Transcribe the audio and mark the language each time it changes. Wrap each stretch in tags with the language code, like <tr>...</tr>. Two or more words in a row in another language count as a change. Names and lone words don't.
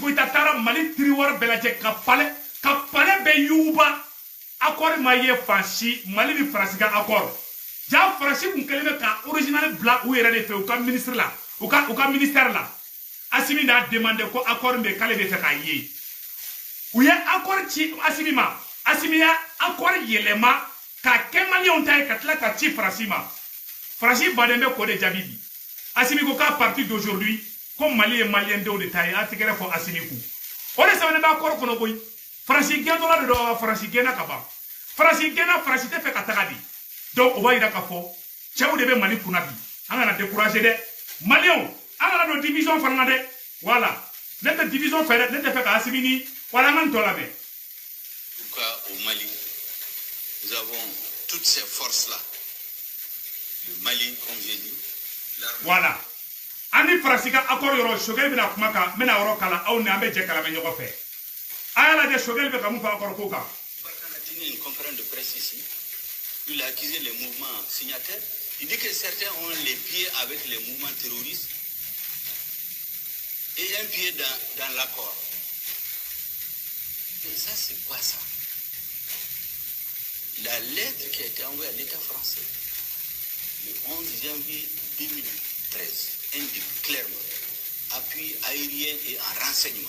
<bm>Goïta taara Mali territoire bɛɛ lajɛ ka palais bɛɛ yuguba accord ma ye fansi Mali ni Francis ka accord ja Francis kun kɛlen bɛ ka original bila u yɛrɛ de fɛ u ka ministre la u ka ministère la Assimi n'a demandé ko accord bɛ k'ale bɛ fɛ k'a ye u ye accord ci Assimi ma Assimi ya accord yɛlɛma ka kɛ maliyɛnw ta ye ka tila ka ci Francis ma Francis baden bɛ ko de jaabi bi Assimi ko k'a</bm> <fr>partir d'aujourd'hui</fr> <bm>ko Mali ye maliyɛn denw de ta ye a tɛgɛrɛ fɔ Assimi kun o de sɛbɛnnen bɛ accord kɔnɔ koyi Francis gɛn dɔ la de don Francis gɛnna ka ban Francis gɛnna Francis tɛ fɛ ka taga di donc o b'a yira k'a fɔ cɛw de bɛ Mali kunna bi an kana décourager dɛ maliyɛnw an kana don division fana na dɛ voilà ne tɛ division fɛ dɛ ne tɛ fɛ ka Assimi ni voilà an ka nin tɔ lamɛn.</bm> <fr>En tout cas, au Mali, nous avons toutes ces forces-là. Le Mali, comme j'ai dit, l'armée. Voilà.</fr> <bm>Ani Francis ka accord yɔrɔ Choguel bɛna kuma kan n bɛna yɔrɔ kala aw ni an bɛ jɛ kalamɛ ɲɔgɔn fɛ. A y'a lajɛ Choguel bɛ ka mun fɔ accord ko kan.</bm> <fr>Barkhane a tenu une conférence de presse ici. Il a accusé les mouvements signataires. Il dit que certains ont les pieds avec les mouvements terroristes et un pied dans l'accord. Et ça, c'est quoi ça? La lettre qui a été envoyée à l'État français le 11 janvier 2013 indique clairement appui aérien et en renseignement.</fr>